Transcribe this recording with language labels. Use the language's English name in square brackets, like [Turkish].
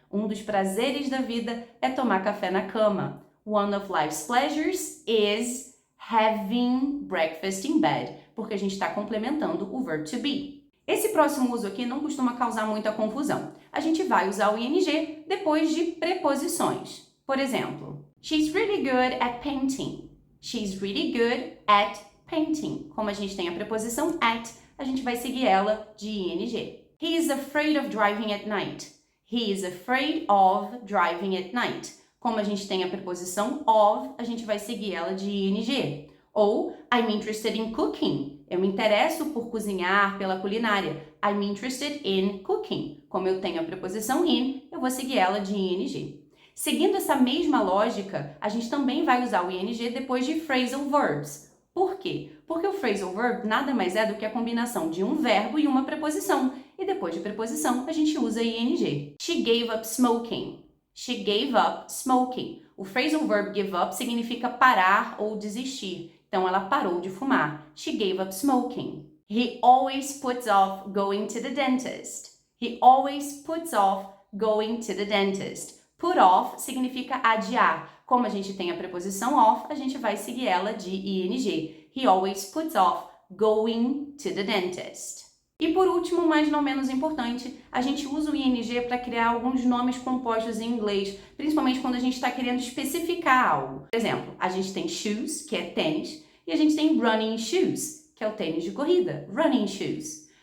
[Portuguese] Um dos prazeres da vida é tomar café na cama. [English] One of life's pleasures is having breakfast in bed, [Portuguese] porque a gente está complementando o [English] verb to be. [Portuguese] Esse próximo uso aqui não costuma causar muita confusão. A gente vai usar o ing depois de preposições. Por exemplo, [English] she's really good at painting. She's really good at painting. [Portuguese] Como a gente tem a preposição at, a gente vai seguir ela de ing. [English] He is afraid of driving at night. He is afraid of driving at night. [Portuguese] Como a gente tem a preposição of, a gente vai seguir ela de ing. [English] Ou, I'm interested in cooking. [Portuguese] Eu me interesso por cozinhar, pela culinária. [English] I'm interested in cooking. [Portuguese] Como eu tenho a preposição in, eu vou seguir ela de ing. Seguindo essa mesma lógica, a gente também vai usar o ing depois de phrasal verbs. Por quê? Porque o phrasal verb nada mais é do que a combinação de um verbo e uma preposição. E depois de preposição, a gente usa ing. [English] She gave up smoking. She gave up smoking. [Portuguese] O phrasal verb give up significa parar ou desistir. Então, ela parou de fumar. [English] She gave up smoking. He always puts off going to the dentist. He always puts off going to the dentist. [Portuguese] Put off significa adiar. Como a gente tem a preposição off, a gente vai seguir ela de ing. [English] He always puts off going to the dentist. [Portuguese] E por último, mas não menos importante, a gente usa o ing para criar alguns nomes compostos em inglês, principalmente quando a gente está querendo especificar algo. Por exemplo, a gente tem shoes, que é tênis, e a gente tem running shoes, que é o tênis de corrida, running shoes.